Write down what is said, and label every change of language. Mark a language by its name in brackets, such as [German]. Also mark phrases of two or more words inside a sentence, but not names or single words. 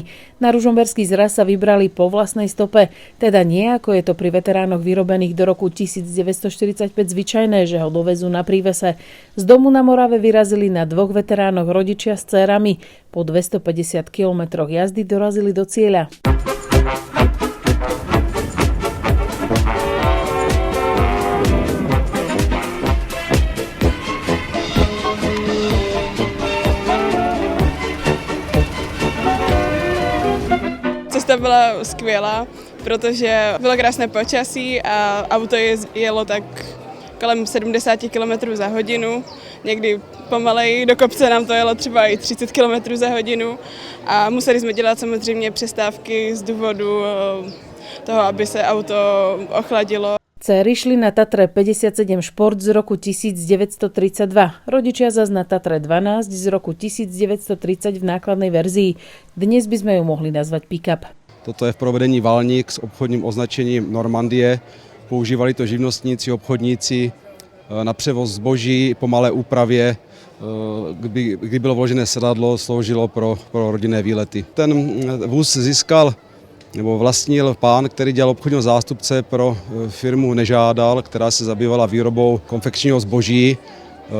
[Slovak] Na ružomberský zraz sa vybrali po vlastnej stope, teda nie ako je to pri veteránoch vyrobených do roku 1945 zvyčajné, že ho dovezú na prívese. Z domu na Morave vyrazili na 2 veteránoch rodičia s dcérami. Po 250 kilometroch jazdy dorazili do cieľa. [Czech] Cesta byla skvělá, protože bylo krásné počasí a auto jelo tak kolem 70 km za hodinu. Někdy pomaleji, do kopce nám to jelo třeba i 30 km za hodinu a museli jsme dělat samozřejmě přestávky z důvodu toho, aby se auto ochladilo. [Slovak] Dcery šli na Tatre 57 Šport z roku 1932, rodičia zas na Tatre 12 z roku 1930 v nákladnej verzii. Dnes by sme ju mohli nazvať pick-up. [Czech] Toto je v provedení Valník s obchodním označením Normandie. Používali to živnostníci, obchodníci na převoz zboží po malé úpravě. Kdy bylo vložené sedadlo, sloužilo pro rodinné výlety. Ten vůz získal nebo vlastnil pán, který dělal obchodního zástupce pro firmu Nežádal, která se zabývala výrobou konfekčního zboží.